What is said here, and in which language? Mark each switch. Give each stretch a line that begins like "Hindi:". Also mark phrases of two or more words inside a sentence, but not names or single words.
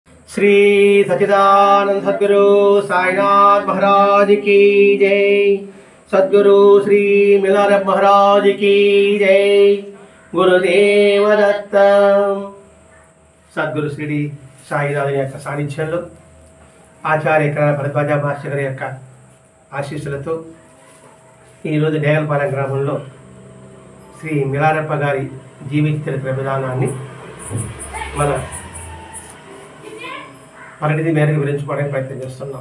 Hindi: श्री सच्चिदानंद सद्गुरु साईनाथ महाराज की जय। सद्गुरु श्री मिलारप महाराज की जय। गुरुदेव दत्त। सद्गुरु श्री
Telugu: సాయినాథుని యొక్క సాన్నిధ్యంలో ఆచార్య భరద్వాజ మాస్టర్ గారి యొక్క ఆశీస్సులతో ఈరోజు నేగలపాలెం గ్రామంలో శ్రీ మిలారప్ప గారి జీవిత చరిత్ర విధానాన్ని మన పరిణితి మేరకు వివరించుకోవడానికి ప్రయత్నం చేస్తున్నాం.